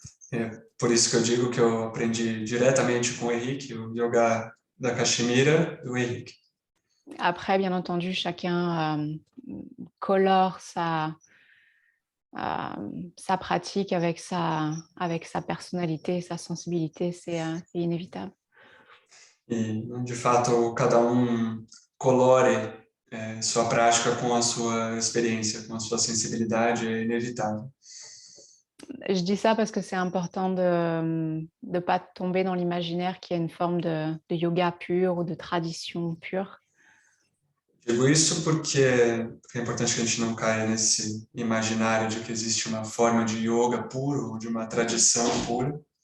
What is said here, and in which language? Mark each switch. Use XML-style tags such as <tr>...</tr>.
<pt>É por isso que eu digo que eu aprendi diretamente com o Henrique, o yoga da Caxemira do Henrique.</pt> <fr>Après, bien entendu, chacun colore sa pratique avec sa personnalité, sa sensibilité, c'est inévitable.</fr> <pt>E, de fato, cada colore sua prática com a sua experiência, com a sua sensibilidade, é inevitável.</pt> <fr>Je dis ça parce que c'est important de ne pas tomber dans l'imaginaire qu'il y a une forme de yoga pur ou de tradition pure.</fr> <pt>Digo isso porque é importante que a gente não caia nesse imaginário de que existe uma forma de yoga puro, ou de uma tradição pura.</pt>